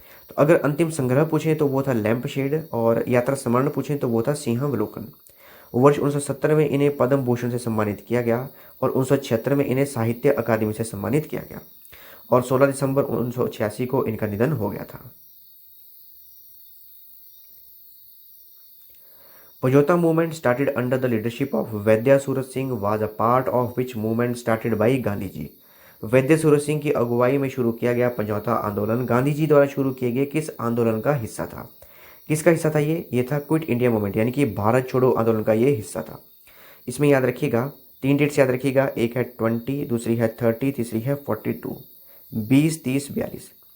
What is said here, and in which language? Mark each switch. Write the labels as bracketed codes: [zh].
[hi] तो अगर अंतिम संग्रह पूछें तो वो था लैंप शेड और यात्रा स्मरण पूछें तो वो था सिंहावलोकन। वर्ष 1970 में इन्हें पद्म भूषण से सम्मानित किया गया और 1976 में इन्हें साहित्य अकादमी से सम्मानित किया गया और 16 दिसंबर 1986 को इनका निधन हो गया था। [en] Pajota movement started under the leadership of Vaidya Surat Singh was a part of which movement started by Gandhi ji? [hi] वैद्य सूरत सिंह की अगुवाई में शुरू किया गया पजौता आंदोलन गांधी जी द्वारा शुरू किए गए किस आंदोलन का हिस्सा था? किसका हिस्सा था ये था क्विट इंडिया मूवमेंट, यानी कि भारत छोड़ो आंदोलन का ये हिस्सा था। इसमें याद रखिएगा 3 डेट्स याद रखिएगा, एक है 20, दूसरी है 30, तीसरी है 42, 20, 30, 42।